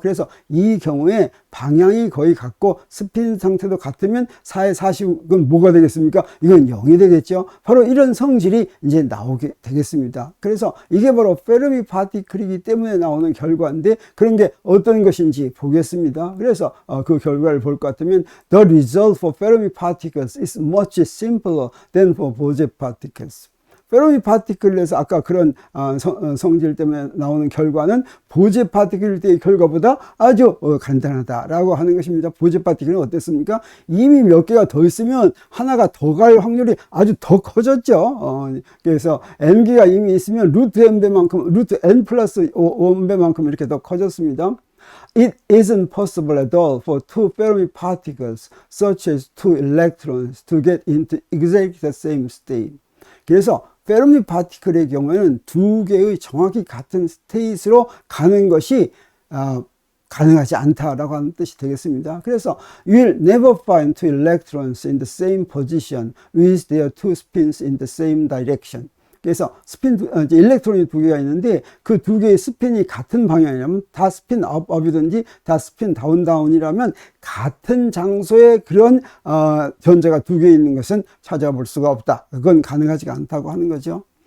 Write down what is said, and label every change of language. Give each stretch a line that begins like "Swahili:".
Korean: 그래서 이 경우에 방향이 거의 같고 스핀 상태도 같으면 4의 40은 뭐가 되겠습니까? 이건 0이 되겠죠. 바로 이런 성질이 이제 나오게 되겠습니다. 그래서 이게 바로 페르미 파티클이기 때문에 나오는 결과인데, 그런 게 어떤 것인지 보겠습니다. 그래서 그 결과를 볼 것 같으면,
English: The result for Fermi particles is much simpler than for Bose particles.
Korean: 페르미 파티클에서 아까 그런 성질 때문에 나오는 결과는 보제 파티클 때의 결과보다 아주 간단하다라고 하는 것입니다. 보제 파티클은 어땠습니까? 이미 몇 개가 더 있으면 하나가 더 갈 확률이 아주 더 커졌죠. 그래서 n개가 이미 있으면 루트 n배만큼, 루트 n 플러스 1배만큼 이렇게 더 커졌습니다.
English: It isn't possible at all for two Fermi particles such as two electrons to get into exactly the same state.
Korean: 그래서 페르미 파티클의 경우에는 두 개의 정확히 같은 스테이트로 가는 것이 가능하지 않다라고 하는 뜻이 되겠습니다.
English: 그래서 you'll never find two electrons in the same position with their two spins in the same direction.
Korean: 그래서 일렉트론이 두 개가 있는데, 그 두 개의 스핀이 같은 방향이라면, 다 스핀 업이든지 다 스핀 다운이라면 같은 장소에 그런 전자가 두 개 있는 것은 찾아볼 수가 없다. 그건 가능하지가 않다고 하는 거죠.